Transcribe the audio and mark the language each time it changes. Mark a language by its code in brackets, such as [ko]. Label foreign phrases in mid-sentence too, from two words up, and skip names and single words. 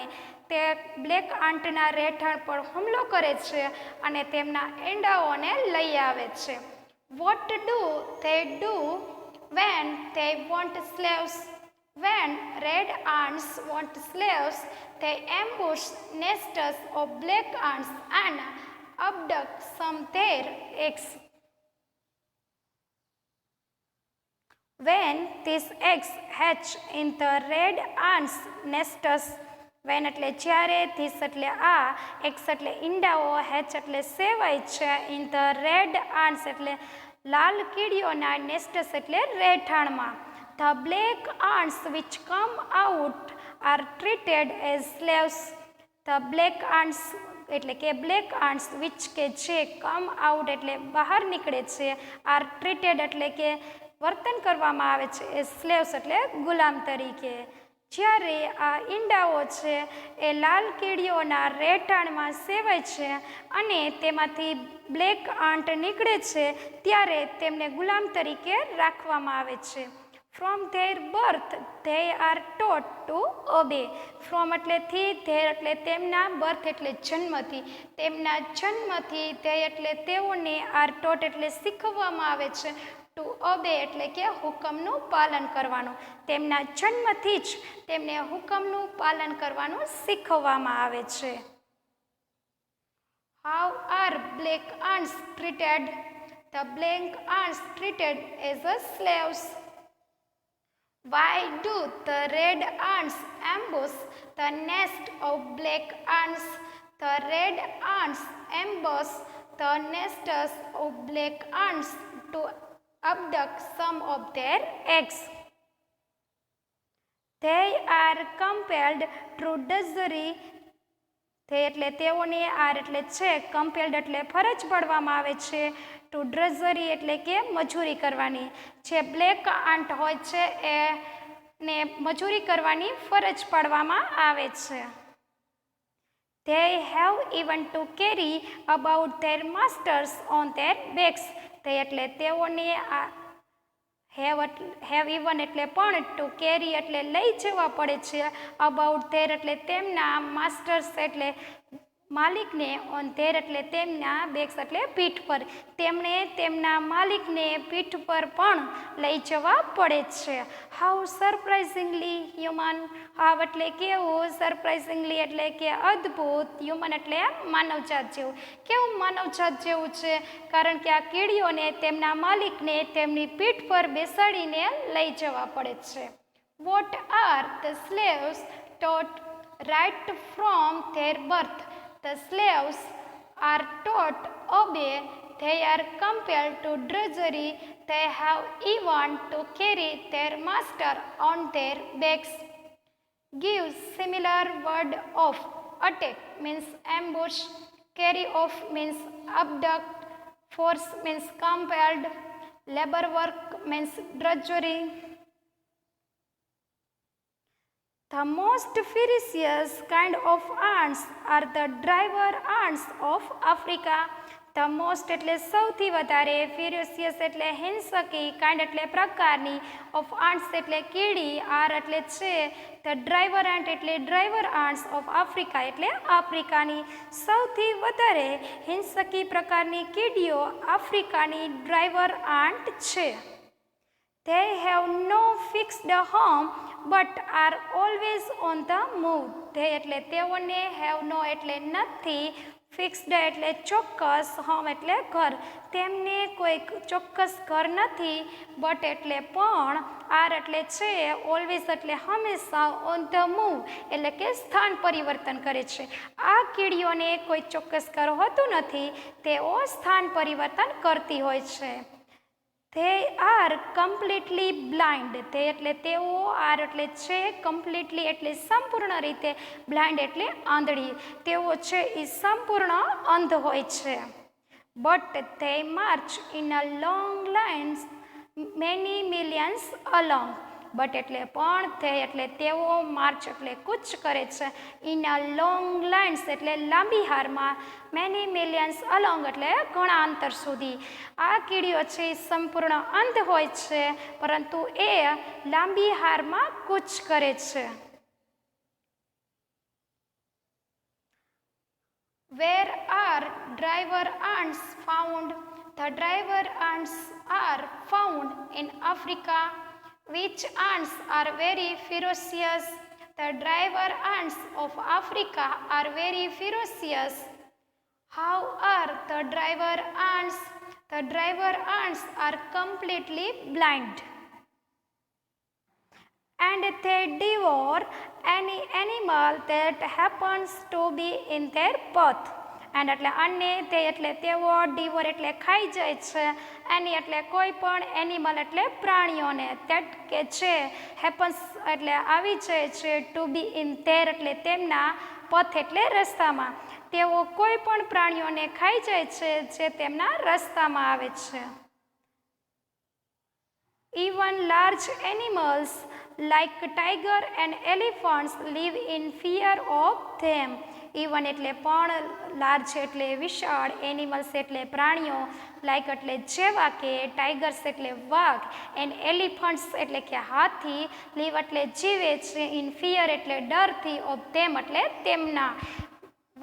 [gu] તે [en] black antના [gu] રહેઠાણ પર હુમલો કરે છે અને તેમના ઈંડાઓને લઈ આવે છે. [en] What do they do when they want slaves? When red ants want slaves, they ambush nests of black ants and abduct some their eggs. When these eggs hatch in the red ants' nests, when [gu] એટલે જ્યારે, [en] ધીસ [gu] એટલે આ, [en] એક્સ [gu] એટલે ઈંડાઓ, [en] હેચ [gu] એટલે સેવાય છે, [en] in the red ants [gu] એટલે લાલ કીડીઓના, [en] નેસ્ટસ [gu] એટલે રહેઠાણમાં. [en] The black ants which come out are treated as slaves. The black ants [gu] એટલે કે [en] black ants which [gu] કે જે, [en] come out [gu] એટલે બહાર નીકળે છે, [en] are treated [gu] એટલે કે વર્તન કરવામાં આવે છે, [en] as slaves [gu] એટલે ગુલામ તરીકે. જ્યારે આ ઈંડાઓ છે એ લાલ કીડીઓના રહેઠાણમાં સેવાય છે અને તેમાંથી [en] black ant [gu] નીકળે છે ત્યારે તેમને ગુલામ તરીકે રાખવામાં આવે છે. [en] From their birth they are taught to obey. [gu] From એટલે થી, their એટલે તેમના, birth એટલે જન્મથી, તેમના જન્મથી, they એટલે તેઓને, [en] are taught [gu] એટલે શીખવવામાં આવે છે, [en] to obey [gu] એટલે કે હુકમનું પાલન કરવાનું. તેમના જન્મથી જ તેમને હુકમનું પાલન કરવાનું શીખવવામાં આવે છે. [en] How are black ants treated? The black ants treated as a slaves. Why do the red ants ambush the nest of black ants? The red ants ambush the nests of black ants to abduct some of their eggs. They are compelled through drudgery. [gu] તે એટલે તેઓને આર એટલે છે, કમ્પેલ્ડ એટલે ફરજ પાડવામાં આવે છે, [en] to drudgery [gu] એટલે કે મજૂરી કરવાની. જે [en] black ant [gu] હોય છે એને મજૂરી કરવાની ફરજ પાડવામાં આવે છે. [en] They have even to carry about their masters on their backs. [gu] તે એટલે તેઓને [en] have even [gu] એટલે પણ, [en] to carry [gu] એટલે લઈ જવા પડે છે, [en] about their [gu] એટલે તેમના, માસ્ટર્સ એટલે માલિકને, [en] on their [gu] એટલે તેમના, બેક્સ એટલે પીઠ પર, તેમણે તેમના માલિકને પીઠ પર પણ લઈ જવા પડે છે. [en] How surprisingly human. [gu] હાવ એટલે કેવું, સરપ્રાઇઝિંગલી એટલે કે અદ્ભુત, હ્યુમન એટલે માનવજાત જેવું. કેવું માનવજાત જેવું છે? કારણ કે આ કીડીઓને તેમના માલિકને તેમની પીઠ પર બેસાડીને લઈ જવા પડે છે. [en] What are the slaves taught right from their birth? The slaves are taught obey. They are compelled to drudgery. They have even to carry their master on their backs. Give similar word of. Attack means ambush. Carry off means abduct. Force means compelled. Labor work means drudgery. The most ferocious kind of ants are the driver ants of Africa. The most [gu] એટલે સૌથી વધારે, ફેરોસિયસ એટલે હિંસકી, કાઇન્ડ એટલે પ્રકારની, [en] of ants [gu] એટલે કીડી, આર એટલે છે, [en] the driver ant [gu] એટલે [en] driver ants of Africa [gu] એટલે આફ્રિકાની. સૌથી વધારે હિંસકી પ્રકારની કીડીઓ આફ્રિકાની [en] driver ant [gu] છે. [en] They have no fixed home but are always on the move. [gu] They એટલે તેઓને, [en] have no [gu] એટલે નથી, ફિક્સ્ડ એટલે ચોક્કસ, હોમ એટલે ઘર, તેમને કોઈ ચોક્કસ ઘર નથી, બટ એટલે પણ, આર એટલે છે, ઓલવેઝ એટલે હંમેશા, [en] on the move [gu] એટલે કે સ્થાન પરિવર્તન કરે છે. આ કીડીઓને કોઈ ચોક્કસ ઘર હોતું નથી, તેઓ સ્થાન પરિવર્તન કરતી હોય છે. [en] They are completely blind. [gu] તે એટલે તેઓ, આર એટલે છે, કમ્પ્લીટલી એટલે સંપૂર્ણ રીતે, બ્લાઇન્ડ એટલે આંધળી, તેઓ છે એ સંપૂર્ણ અંધ હોય છે. [en] But they march in a long lines many millions along. [gu] બટ એટલે પણ, તે એટલે તેઓ, માર્ચ એટલે કૂચ કરે છે, [en] in a long lines [gu] એટલે લાંબી હારમાં, [en] many millions along [gu] એટલે ઘણા અંતર સુધી. આ કીડીઓ છે સંપૂર્ણ અંધ હોય છે, પરંતુ એ લાંબી હારમાં કૂચ કરે છે. [en] Where are driver ants found? The driver ants are found in Africa. Which ants are very ferocious? The driver ants of Africa are very ferocious. How are the driver ants? The driver ants are completely blind. And they devour any animal that happens to be in their path. [gu] એન્ડ એટલે અને, તે એટલે તેઓ, ડિવોર એટલે ખાઈ જાય છે, એની એટલે કોઈ પણ, એનિમલ એટલે પ્રાણીઓને, તેટ કે છે, હેપન્સ એટલે આવી જાય છે, [en] to be in their [gu] એટલે તેમના, પથ એટલે રસ્તામાં, તેઓ કોઈ પણ પ્રાણીઓને ખાઈ જાય છે જે તેમના રસ્તામાં આવે છે. [en] Even large animals like tiger and elephants live in fear of them. [gu] ઇવન એટલે પણ, લાર્જ એટલે વિશાળ, એનિમલ્સ એટલે પ્રાણીઓ, લાઈક એટલે જેવા કે, ટાઈગર્સ એટલે વાઘ, [en] and elephants [gu] એટલે કે હાથી, લીવ એટલે જીવે છે, [en] in fear [gu] એટલે ડરથી, [en] of them [gu] એટલે તેમના.